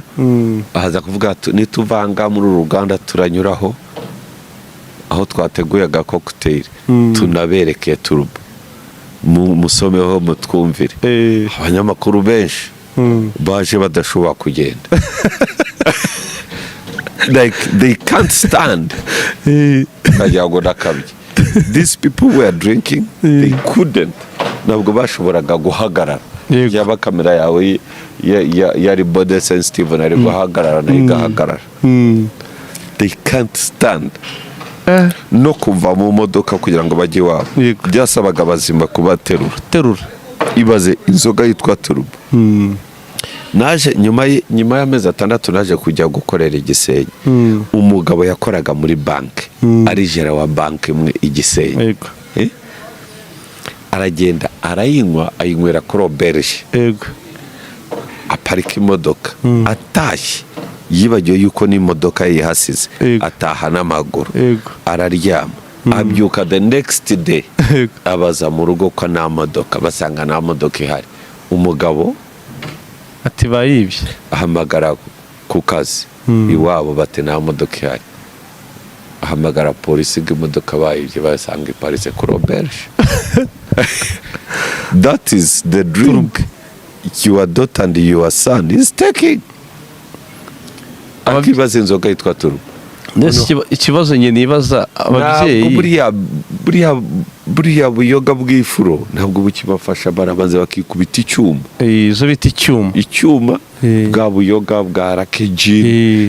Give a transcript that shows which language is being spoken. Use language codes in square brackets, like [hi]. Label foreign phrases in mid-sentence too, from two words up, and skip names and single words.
[rw] Ahaza kuvuga nituvanga muri uruganda turanyuraho aho twateguye aga cocktail tunabereke turbo musomeho mutwumvire. Abanyamakuru benshi baje badashobora kugenda. [en] Like they can't stand. These people were drinking, they couldn't. [rw] Ntabwo bashoboraga guhagarara. Yaba kamera yawe yari body sensitive nari guhagarara na igahagarara. [en] They can't stand. [rw] No kuva mu modoka kugira ngo bajye wabo. Byasabaga bazima kubaterura. Ibaze inzoga yitwa turbo. Naje nyuma y'amezi 6 naje kujya gukorera Igisenyi. Umugabo yakoraga muri banki, ari jera wa banki imwe Igisenyi. Aragenda ayinywera kuri Auberge. Aparika imodoka, atashye yibagiwe yuko n'imodoka yihasize, ataha n'amaguru, araryama. Abyuka [en] the next day [rw] abaza mu rugo ko nta modoka, basanga nta modoka ihari. Umugabo ati bayibye, ahamagara ku kazi iwabo bati nta modoka ihari. Ahamagara polisi imodoka bayibye, basanga iparitse kuri Auberge. [en] That is the drink your daughter and your son is taking. [rw] Akibaza inzoga yitwa turbo. Ikibazo nye nibaza ababyeyi, buriya buyoga bw'ifuro ntabwo bukibafasha, barabanze bakikubita icyuma. Izo bita icyuma bwa buyoga bwa rakeji.